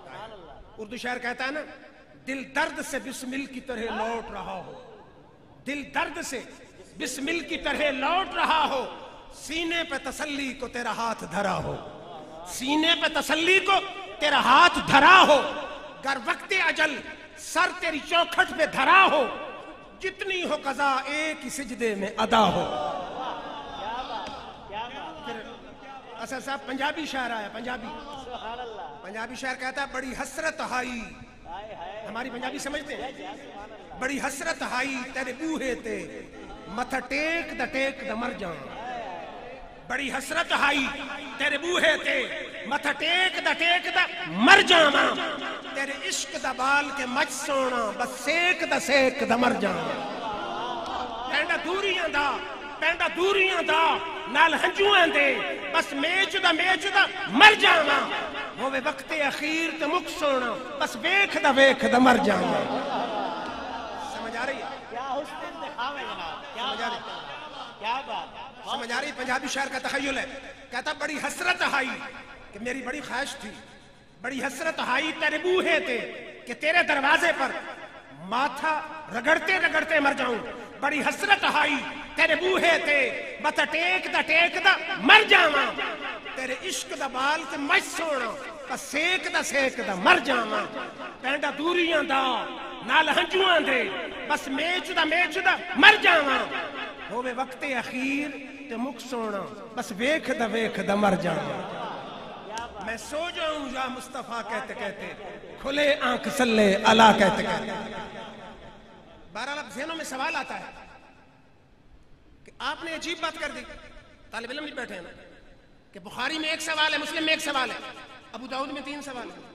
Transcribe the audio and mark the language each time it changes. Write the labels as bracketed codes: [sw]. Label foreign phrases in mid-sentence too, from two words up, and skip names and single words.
[ur] اردو شاعر کہتا ہے نا، دل درد سے بسمل کی طرح لوٹ رہا ہو، دل درد سے بسمل کی طرح لوٹ رہا ہو، سینے پہ تسلی کو تیرا ہاتھ دھرا ہو، سینے پہ تسلی کو تیرا ہاتھ دھرا ہو، گر وقت اجل سر تیری چوکھٹ پہ دھرا ہو، جتنی ہو قضا ایک ہی سجدے میں ادا ہو۔ پھر اسد صاحب پنجابی شاعر آیا، پنجابی شاعر کہتا ہے بڑی حسرت آئی، ہماری پنجابی سمجھتے ہیں، بڑی [pa] حسرت آئی تیرے بوہے تے متھا ٹیک دا مر جاں، بڑی حسرت آئی تیرے بوہے تے متھا ٹیک دا مر جاواں، تیرے عشق دا بال کے مچ سونا بس سیک دا مر جاں، پینڈا دوریاں دا نال ہنجویں دے بس میچ دا مر جاواں، ہووے وقت اخیر تے مک سونا بس ویکھ دا مر جاواں۔ [ur] سمجھ آ رہی ہے؟ سمجھ آ رہی؟ پنجابی شاعر کا تخیل ہے، کہتا بڑی حسرت آئی کہ میری بڑی خواہش تھی [pa] بڑی حسرت ہائی تیرے بوہے تے [ur] کہ تیرے دروازے پر ماتھا رگڑتے رگڑتے مر جاؤں. [pa] بڑی حسرت ہائی تیرے بوہے تے بتا ٹیک دا مر جاواں. تیرے عشق دا بال تے مچ سونا بس سیک دا مر جاواں. پینڈا دوریاں دا نال ہنجواں دے بس میچ دا مر جاواں. ہووے وقت اخیر تے مک سونا بس ویکھ دا مر جاواں. [ur] میں سو جاؤں یا مصطفیٰ کہتے کہتے کھلے آنکھ [ar] صلی اللہ [ur] کہتے کہتے. بہرحال اب ذہنوں میں سوال آتا ہے کہ آپ نے عجیب بات کر دی. طالب علم بھی بیٹھے ہیں نا کہ بخاری میں ایک سوال ہے, مسلم میں ایک سوال ہے, ابو داؤد میں 3 سوال ہے.